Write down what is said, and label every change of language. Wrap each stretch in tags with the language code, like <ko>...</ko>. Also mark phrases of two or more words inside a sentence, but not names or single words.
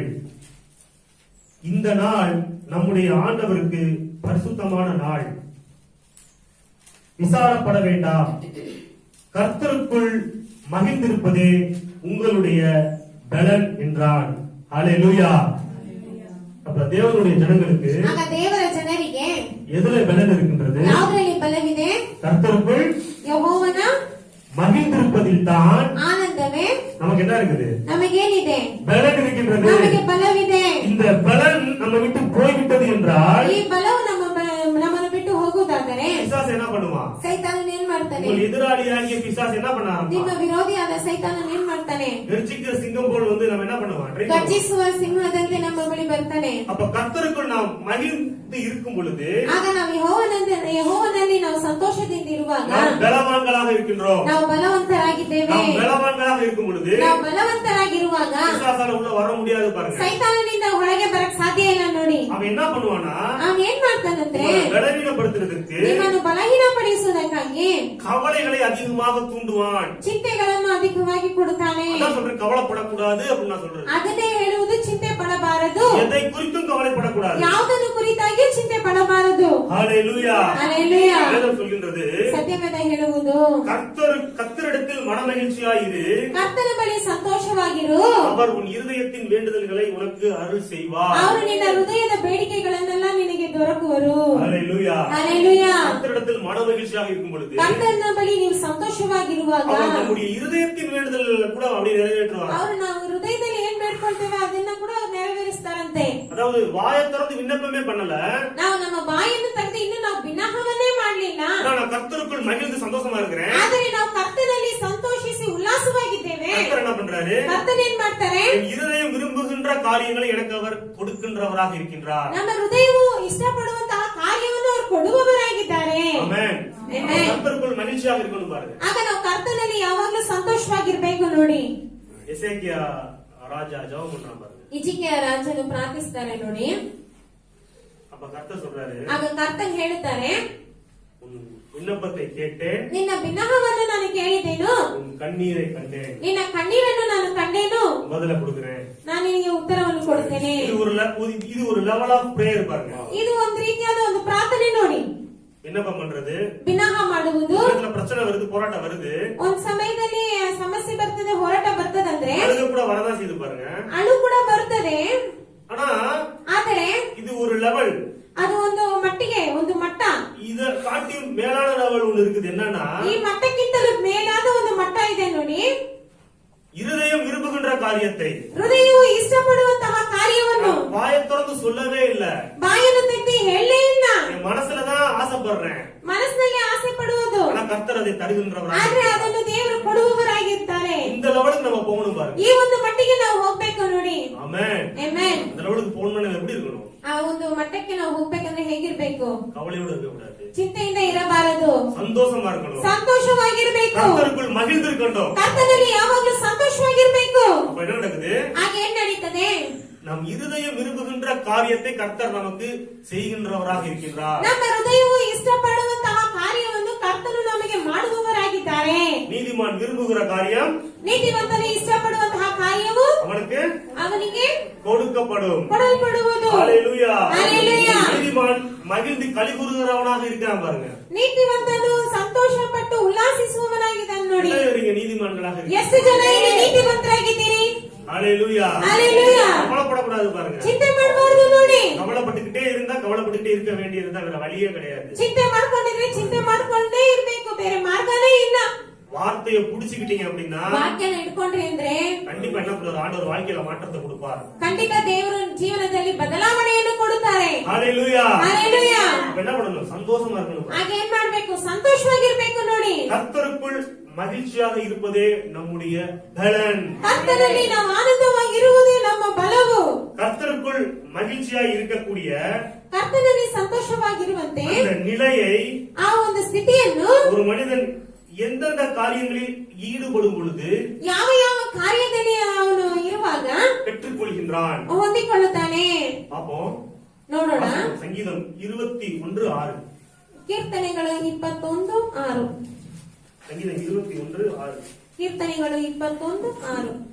<ta>இந்த நாள் நம்முடைய ஆண்டவருக்கு பரிசுத்தமான நாள். விசாரப்பட வேண்டாம், கர்த்தருக்குள் மகிழ்ந்திருப்பதே உங்களுடைய பலன் என்றான். ஹalleluya. அப்ப தேவனுடைய ஜனங்களுக்கு</ta> <kn>ಆಗ ದೇವರ ಜನರಿಗೆ</kn> <ta>எதுல பலன் இருக்கின்றது?</ta> <kn>ಯಾವುದರಲ್ಲಿ ಬಲವಿದೆ?</kn> <ta>கர்த்தருக்குள்</ta> <kn>ಯೆಹೋವನ</kn> <ta>மகிழ்ந்திருப்பதில் தான்</ta> <kn>ಆನಂದವೇ</kn> <ta>நமக்கு என்ன இருக்குது?</ta> <kn>ನಮಗೇನಿದೆ?</kn> <ta>பலன் இருக்கின்றது.</ta> <kn>ನಮಗೆ ಬಲವಿದೆ.</kn> <ta>இந்த பலன் நம்ம விட்டு போய்விட்டது என்றால்</ta> <kn>ಈ ಬಲವು ನಮ್ಮನ್ನು ಬಿಟ್ಟು ಹೋಗುವುದಾದರೆ</kn> <ta>பிசாசு என்ன பண்ணுவான்?</ta> <kn>ಸೈತಾನನು ಏನ್ ಮಾಡ್ತಾನೆ?</kn> <ta>உங்கள் எதிராளியாகிய பிசாசு என்ன பண்ண</ta> <kn>ನಿಮ್ಮ</kn> <ta>ஆரம்பிப்பான்?</ta> <kn>ವಿರೋಧಿಯಾದ ಸೈತಾನನು ಏನ್ ಮಾಡ್ತಾನೆ?</kn> <ta>கர்ஜிக்கிற சிங்கம் போல் வந்து நம்ம என்ன பண்ணுவான்? Try பண்ணுவான்.</ta> <kn>ಗರ್ಜಿಸುವ ಸಿಂಹದಂತೆ ನಮ್ಮ ಬಳಿ ಬರ್ತಾನೆ.</kn> <ta>அப்ப கர்த்தருக்குள் நாம் மகிழ்ந்து இருக்கும் பொழுது</ta> <kn>ಆಗ ನಾವು ಯೆಹೋವನಲ್ಲಿ ನಾವು ಸಂತೋಷದಿಂದ ಇರುವಾಗ</kn> <ta>நாம் பலவான்களாக இருக்கின்றோம்.</ta> <kn>ನಾವು ಬಲವಂತರಾಗಿದ್ದೇವೆ.</kn> <ta>நாம் பலவான்களாக இருக்கும் பொழுது</ta> <kn>ನಾವು ಬಲವಂತರಾಗಿರುವಾಗ</kn> <ta>பிசாசால உள்ள வர முடியாது பாருங்க.</ta> <kn>ಸೈತಾನನಿಂದ ಒಳಗೆ ಬರಕ್ ಸಾಧ್ಯ ಇಲ್ಲ ನೋಡಿ.</kn> <ta>அவன் என்ன பண்ணுவானா?</ta> <kn>ಅವನ್ ಏನ್ ಮಾಡ್ತಾನಂದ್ರೆ</kn> <ta>உங்களை பலவீனப்படுத்துறதுக்கு</ta> <kn>ನಿಮ್ಮನ್ನು ಬಲಹೀನಪಡಿಸುವುದಕ್ಕಾಗಿ</kn> <ta>கவலைகளை அதிகமாக தூண்டுவான்.</ta> <kn>ಚಿಂತೆಗಳನ್ನು ಅಧಿಕವಾಗಿ ಕೊಡುತ್ತಾನೆ.</kn> <ta>அதான் சொல்றேன், கவலைப்படக்கூடாது அப்படின்னு நான் சொல்றேன்.</ta> <kn>ಅದನ್ನೇ ಹೇಳುವುದು, ಚಿಂತೆ ಪಡಬಾರದು.</kn> <ta>எதை குறித்தும் கவலைப்படக்கூடாது.</ta> <kn>ಯಾವುದನ್ನು ಕುರಿತಾಗಿ ಚಿಂತೆ ಪಡಬಾರದು.</kn> <ta>ஹalleluya. ஹalleluya. வேதம் சொல்கின்றது,</ta> <kn>ಸತ್ಯವೇದ ಹೇಳುವುದು,</kn> <ta>கர்த்தரிடத்தில் மனமகிழ்ச்சியாயிரு,</ta> <kn>ಕರ್ತನ ಬಳಿ ಸಂತೋಷವಾಗಿರು,</kn> <ta>அவர் உன் இருதயத்தின் வேண்டுதல்களை உனக்கு அருள் செய்வார்.</ta> <kn>ಅವರು ನಿನ್ನ ಹೃದಯದ ಬೇಡಿಕೆಗಳನ್ನೆಲ್ಲ ನಿನಗೆ ದೊರಕುವರು.</kn> <ta>ஹalleluya. ஹalleluya. கர்த்தரிடத்தில் மனமகிழ்ச்சியாக இருக்கும் பொழுது</ta> <kn>ಕರ್ತನ ಬಳಿ ನೀವು ಸಂತೋಷವಾಗಿರುವಾಗ</kn> <ta>அவர் நம்முடைய இருதயத்தின் வேண்டுதல் கூட அப்படி நிறைவேற்றுவார்.</ta> <kn>ಅವರು ನಾವು ಹೃದಯದಲ್ಲಿ ಏನ್ ಬೇಡ್ಕೊಳ್ತೇವೆ ಅದನ್ನ ಕೂಡ ಅವ್ರು ನೆರವೇರಿಸ್ತಾರಂತೆ.</kn> <ta>அதாவது வாயை திறந்து விண்ணப்பமே பண்ணல,</ta> <kn>ನಾವು ನಮ್ಮ ಬಾಯನ್ನು ತೆಗೆದು ಇನ್ನು ನಾವು ಬಿನ್ನಹವನ್ನೇ ಮಾಡ್ಲಿಲ್ಲ,</kn> <ta>நான் கர்த்தருக்குள் மகிழ்ந்து சந்தோஷமா இருக்கிறேன்.</ta> <kn>ಆದರೆ ನಾವು ಕರ್ತನಲ್ಲಿ ಸಂತೋಷಿಸಿ ಉಲ್ಲಾಸವಾಗಿದ್ದೇವೆ.</kn> <ta>கர்த்தர் என்ன பண்றாரு?</ta> <kn>ಕರ್ತನ ಏನ್ ಮಾಡ್ತಾರೆ?</kn> <ta>என் இருதயம் விரும்புகின்ற காரியங்களை எனக்கு அவர் கொடுக்கின்றவராக இருக்கின்றார்.</ta> <kn>ನಮ್ಮ ಹೃದಯವು ಇಷ್ಟಪಡುವಂತಹ ಕಾರ್ಯವನ್ನು ಅವರು ಕೊಡುವವರಾಗಿದ್ದಾರೆ.</kn> <ta>ஆமென்.</ta> <kn>Amen.</kn> <ta>கர்த்தருக்குள் மகிழ்ச்சியாக இருக்கணும் பாருங்க.</ta> <kn>ಆಗ ನಾವು ಕರ್ತನಲ್ಲಿ ಯಾವಾಗ್ಲೂ ಸಂತೋಷವಾಗಿರ್ಬೇಕು ನೋಡಿ.</kn> <ta>எசேக்கியா ராஜா ஜெபம் பண்றான் பாருங்க.</ta> <kn>ಇಜಿಕಿಯ ರಾಜನು ಪ್ರಾರ್ಥಿಸ್ತಾರೆ ನೋಡಿ.</kn> <ta>அப்ப கர்த்தர் சொல்றாரு,</ta> <kn>ಆಗ ಕರ್ತನ್ ಹೇಳುತ್ತಾರೆ,</kn> <ta>உன் விண்ணப்பத்தை கேட்டேன்,</ta> <kn>ನಿನ್ನ ಬಿನ್ನಹವನ್ನು ನಾನು ಕೇಳಿದ್ದೇನು,</kn> <ta>உன் கண்ணீரை கண்டேன்,</ta> <kn>ನಿನ್ನ ಕಣ್ಣೀರನ್ನು ನಾನು ಕಂಡೇನು,</kn> <ta>பதில கொடுக்கிறேன்.</ta> <kn>ನಾನು ನಿನಗೆ ಉತ್ತರವನ್ನು ಕೊಡುತ್ತೇನೆ.</kn> <ta>இது ஒரு</ta> <en>level of prayer</en> <ta>பாருங்க.</ta> <kn>ಇದು ಒಂದು ರೀತಿಯಾದ ಒಂದು ಪ್ರಾರ್ಥನೆ ನೋಡಿ.</kn> <ta>விண்ணப்பம் பண்றது,</ta> <kn>ಬಿನ್ನಹ ಮಾಡುವುದು,</kn> <ta>இதுல பிரச்சனை வருது, போராட்டம் வருது,</ta> <kn>ಒಂದ್ ಸಮಯದಲ್ಲಿ ಸಮಸ್ಯೆ ಬರ್ತದೆ, ಹೋರಾಟ ಬರ್ತದಂದ್ರೆ</kn> <ta>அழுக கூட வரதான் செய்து பாருங்க.</ta> <kn>ಅಳು ಕೂಡ ಬರ್ತದೆ.</kn> <ta>ஆனா</ta> <kn>ಆದರೆ</kn> <ta>இது ஒரு லெவல்,</ta> <kn>ಅದು ಒಂದು ಮಟ್ಟಿಗೆ ಒಂದು ಮಟ್ಟ.</kn> <ta>இத காட்டியும் மேலான லெவல் ஒண்ணு இருக்குது. என்னன்னா,</ta> <kn>ಈ ಮಟ್ಟಕ್ಕಿಂತಲೂ ಮೇಲಾದ ಒಂದು ಮಟ್ಟ ಇದೆ ನೋಡಿ.</kn> <ta>இருதயம் விரும்புகின்ற காரியத்தை</ta> <kn>ಹೃದಯವು ಇಷ್ಟಪಡುವಂತಹ ಕಾರ್ಯವನ್ನು</kn> <ta>வாயை திறந்து சொல்லவே இல்ல,</ta> <kn>ಬಾಯನ್ನು ತೆಗೆದು ಹೇಳಲೇ ಇಲ್ಲ.</kn> <ta>என் மனசுலதான் ஆசைப்படுறேன்,</ta> <kn>ಮನಸ್ಸಿನಲ್ಲಿ ಆಸೆ ಪಡುವುದು,</kn> <ta>ஆனா கர்த்தர் அதை தருகின்றவராக.</ta> <kn>ಆದ್ರೆ ಅದನ್ನು ದೇವರು ಕೊಡುವವರಾಗಿರ್ತಾರೆ.</kn> <ta>இந்த லெவலுக்கு நம்ம போகணும் பாருங்க.</ta> <kn>ಈ ಒಂದು ಮಟ್ಟಿಗೆ ನಾವು ಹೋಗ್ಬೇಕು ನೋಡಿ.</kn> <ta>ஆமென்.</ta> <kn>ಆಮೆನ್.</kn> <ta>இந்த லெவலுக்கு போகணும்னா எப்படி இருக்கணும்?</ta> <kn>ಆ ಒಂದು ಮಟ್ಟಕ್ಕೆ ನಾವು ಹೋಗ್ಬೇಕಂದ್ರೆ ಹೇಗಿರ್ಬೇಕು?</kn> <ta>கவலையோட இருக்க கூடாது,</ta> <kn>ಚಿಂತೆಯಿಂದ ಇರಬಾರದು,</kn> <ta>சந்தோஷமா இருக்கணும்,</ta> <kn>ಸಂತೋಷವಾಗಿರ್ಬೇಕು,</kn> <ta>கர்த்தருக்குள் மகிழ்ந்து இருக்கணும்.</ta> <kn>ಕರ್ತನಲ್ಲಿ ಯಾವಾಗ್ಲೂ ಸಂತೋಷವಾಗಿರ್ಬೇಕು.</kn> <ta>அப்ப என்ன நடக்குது?</ta> <kn>ಹಾಗೆ ಏನ್ ನಡೀತದೆ?</kn> <ta>நம் இருதயம் விரும்புகின்ற காரியத்தை கர்த்தர் நமக்கு செய்கின்றவராக இருக்கின்றார்.</ta> <kn>ನಮ್ಮ ಹೃದಯವು ಇಷ್ಟಪಡುವಂತಹ ಕಾರ್ಯವನ್ನು ಕರ್ತನು ನಮಗೆ ಮಾಡುವವರಾಗಿದ್ದಾರೆ.</kn> <ta>நீதிமான் விரும்புகிற காரியம்</ta> <kn>ನೀತಿವಂತನು ಇಷ್ಟಪಡುವಂತಹ ಕಾರ್ಯವು ಅವನಿಗೆ</kn> <ta>கொடுக்கப்படும்.</ta> <kn>ಕೊಡಲ್ಪಡುವುದು.</kn> <ta>ஹalleluya. ஹalleluya. நீதிமான் மகிழ்ந்து களிகூறுகிறவனாக இருக்கான் பாருங்க.</ta> <kn>ನೀತಿವಂತನು ಸಂತೋಷಪಟ್ಟು ಉಲ್ಲಾಸಿಸುವವನಾಗಿದ್ದಾನೆ ನೋಡಿ.</kn> <ta>நீங்க நீதிமான்களாக இருக்கீங்க.</ta> <kn>ಎಷ್ಟು ಜನ ಇಲ್ಲಿ ನೀತಿವಂತರಾಗಿದ್ದೀರಿ?</kn> <ta>ஹalleluya. ஹalleluya. கவலைப்படக்கூடாது பாருங்க.</ta> <kn>ಚಿಂತೆ ಮಾಡಬಾರದು ನೋಡಿ.</kn> <ta>கவலைப்பட்டுக்கிட்டே இருந்தா கவலைப்பட்டுக்கிட்டே இருக்க வேண்டியதுதான், வேற வழியே கிடையாது.</ta> <kn>ಚಿಂತೆ ಮಾಡ್ಕೊಂಡಿದ್ರೆ ಚಿಂತೆ ಮಾಡ್ಕೊಂಡೇ ಇರ್ಬೇಕು, ಬೇರೆ ಮಾರ್ಗನೇ ಇಲ್ಲ.</kn> <ta>வார்த்தையை புடிச்சுக்கிட்டீங்க அப்படின்னா</ta> <kn>ವಾಕ್ಯನ ಇಟ್ಕೊಂಡ್ರಿ ಅಂದ್ರೆ</kn> <ta>கண்டிப்பா என்ன பண்ணுவார்? ஆண்டவர் வாழ்க்கையில மாற்றத்தை கொடுப்பார்.</ta> <kn>ಖಂಡಿತ ದೇವರು ಜೀವನದಲ್ಲಿ ಬದಲಾವಣೆಯನ್ನು ಕೊಡುತ್ತಾರೆ.</kn> <ta>ஹalleluya. ஹalleluya. என்ன பண்ணணும்? சந்தோஷமா இருக்கணும்.</ta> <kn>ಹಾಗೆ ಏನ್ ಮಾಡ್ಬೇಕು? ಸಂತೋಷವಾಗಿರ್ಬೇಕು ನೋಡಿ.</kn> <ta>கர்த்தருக்குள் மகிழ்ச்சியாக இருப்பதே நம்முடைய பலன்.</ta> <kn>ಕರ್ತನಲ್ಲಿ ನಾವು ಆನಂದವಾಗಿರುವುದೇ ನಮ್ಮ ಬಲವು.</kn> <ta>கர்த்தருக்குள் மகிழ்ச்சியாக இருக்கக்கூடிய</ta> <kn>ಕರ್ತನಲ್ಲಿ ಸಂತೋಷವಾಗಿರುವಂತೆ</kn> <ta>அந்த நிலையை</ta> <kn>ಆ ಒಂದು ಸ್ಥಿತಿಯನ್ನು</kn> <ta>ஒரு மனிதன் எந்தெந்த காரியங்களில் ஈடுபடும் பொழுது</ta> <kn>ಯಾವ ಯಾವ ಕಾರ್ಯದಲ್ಲಿ ಅವನು ಇರುವಾಗ</kn> <ta>பெற்றுக்கொள்கின்றான்.</ta> <kn>ಹೊಂದಿಕೊಳ್ಳುತ್ತಾನೆ.</kn> <ta>அப்போ</ta> <kn>ನೋಡೋಣ.</kn> <ta>சங்கீதம் 21:6.</ta> <kn>ಕೀರ್ತನೆಗಳು 21:6.</kn> <ta>சங்கீதம் 21:6.</ta> <kn>ಕೀರ್ತನೆಗಳು 21:6.</kn>